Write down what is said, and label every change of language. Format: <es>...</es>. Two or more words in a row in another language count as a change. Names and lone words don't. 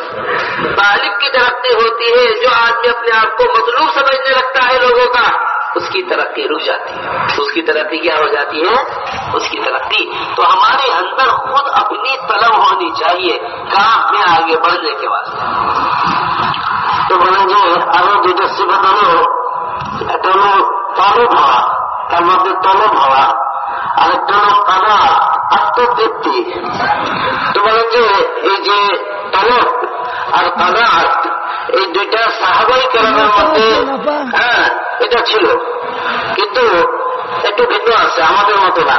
<ur>طالب کی ترقی ہوتی ہے جو آدمی اپنے آپ کو مطلوب سمجھنے لگتا ہے لوگوں کا، اس کی ترقی رک جاتی ہے. اس کی ترقی کیا ہو جاتی ہے؟ اس کی ترقی. تو ہمارے اندر خود اپنی طلب ہونی چاہیے کام میں آگے بڑھنے کے واسطے.</ur> <bn>তো বলেন যে আরো দুইটা সিফাত হলো, একটা হলো তলব হওয়া, তার মধ্যে তলব হওয়া, আর একটা হলো কাদা, আত্মতৃপ্তি. তো বলেন যে এই যে তলব আর কাদা এই দুইটা সাহাবাই কেরামের মধ্যে এটা ছিল, কিন্তু একটু ভিন্ন আছে, আমাদের মতো না.</bn>